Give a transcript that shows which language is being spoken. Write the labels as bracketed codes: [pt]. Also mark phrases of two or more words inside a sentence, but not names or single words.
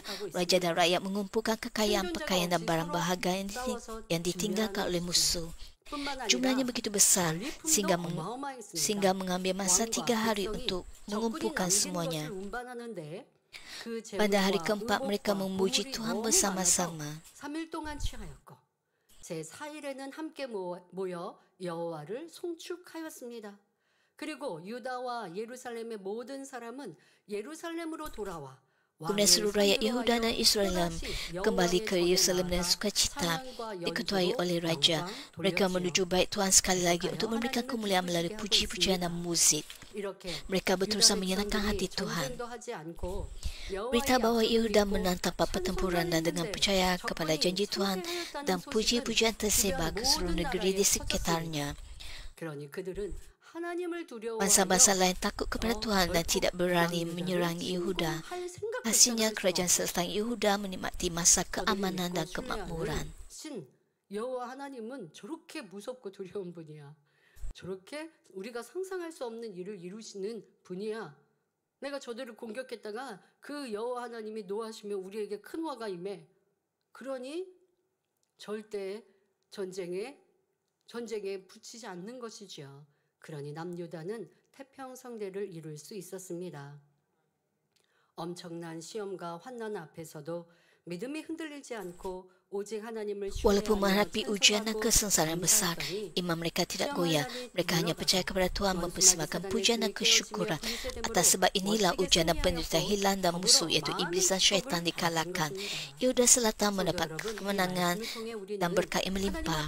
[ms] Raja dan rakyat mengumpulkan kekayaan, pakaian dan barang berharga yang ditinggalkan oleh musuh. Jumlahnya begitu besar sehingga mengambil masa 3 hari untuk mengumpulkan semuanya. Pada hari keempat mereka memuji Tuhan bersama-sama. [ko] 제4일에는 함께 모여 여호와를 송축하였습니다. 그리고 유다와 예루살렘의 모든 사람은 예루살렘으로 돌아와 [ms] Kemudian seluruh rakyat Yehuda dan Israel kembali ke Yerusalem dengan sukacita, diketuai oleh Raja. Mereka menuju bait Tuhan sekali lagi untuk memberikan kemuliaan melalui puji-pujian dan muzik. Mereka berusaha menyenangkan hati Tuhan. Berita bahawa Yehuda menang tanpa pertempuran dan dengan percaya kepada janji Tuhan dan puji-pujian tersebar ke seluruh negeri di sekitarnya. Bangsa-bangsa lain takut kepada Tuhan dan tidak berani menyerangi Yehuda. Hasilnya kerajaan selatan Yehuda menikmati masa keamanan dan kemakmuran. [ko] 여호와 하나님은 저렇게 무섭고 두려운 분이야. 저렇게 우리가 상상할 수 없는 일을 이루시는 분이야. 내가 저들을 공격했다가 그 여호와 하나님이 노하시면 우리에게 큰 화가 임해. 그러니 절대 전쟁에 붙이지 않는 것이지요. 그러니 남유다는 태평성대를 이룰 수 있었습니다. 엄청난 시험과 환난 앞에서도 믿음이 흔들리지 않고 [ms] Walaupun menghadapi ujian dan kesengsaraan besar, iman mereka tidak goyah. Mereka hanya percaya kepada Tuhan, mempersembahkan pujian dan kesyukuran. Atas sebab inilah ujian dan penderitaan hilang dan musuh iaitu iblis dan syaitan dikalahkan. Yehuda Selatan mendapat kemenangan dan berkat yang melimpah.